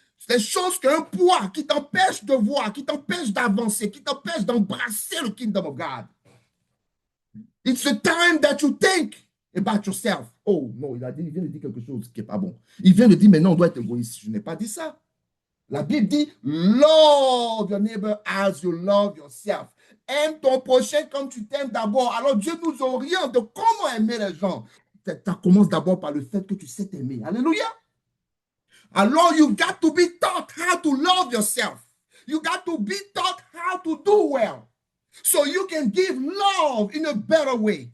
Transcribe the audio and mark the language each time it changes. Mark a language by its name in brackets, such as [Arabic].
[French] Des choses qu'un poids qui t'empêche de voir, qui t'empêche d'avancer, qui t'empêche d'embrasser le [English] kingdom of God. It's the time that you think about yourself. [French] Oh non, il vient de dire quelque chose qui n'est pas bon. Il vient de dire, mais non, on doit être égoïste. Je n'ai pas dit ça. La Bible dit, [English] love your neighbor as you love yourself. [French] Aime ton prochain comme tu t'aimes d'abord. Alors Dieu nous oriente de comment aimer les gens. Ça commence d'abord par le fait que tu sais t'aimer. Alléluia. Alors, [English] you got to be taught how to love yourself. You got to be taught how to do well. So you can give love in a better way.